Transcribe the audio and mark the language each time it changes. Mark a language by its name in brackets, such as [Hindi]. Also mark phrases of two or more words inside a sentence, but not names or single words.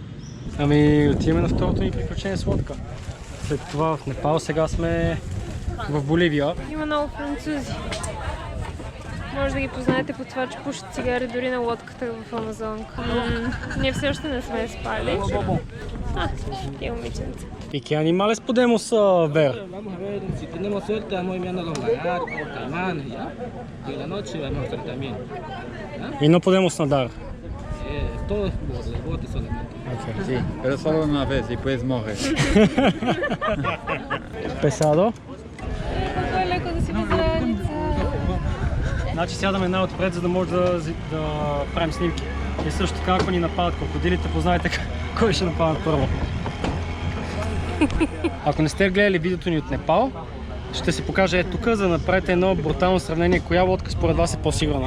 [Bulgarian] Ами отиваме на второто ни приключение с лодка. След това в Непал, сега сме в Боливия. Има много французи. Може да ги познаете по това, че пушат цигари дори на лодката в Амазонка. Ние все още не сме спали. И момиченца. [Spanish] ¿Y qué animales podemos ver? Vamos a ver, si tenemos suerte, vamos viendo los lagartos, caimanes, ¿ya? Y en la noche vamos a ver también. ¿Ya? Y no podemos nadar. Todo es de bote solamente. Okay. Sí, pero solo una vez y puedes morir. Pesado. [Bulgarian] Колко е леко да си без раница. Значи сядаме най-отпред, за да може да правим снимки. И също така, ако ни нападат крокодилите, познайте кой ще нападат първо. Ако не сте гледали видеото ни от Непал, ще се покажа тук, за да направите едно брутално сравнение, коя лодка според вас е по-сигурна.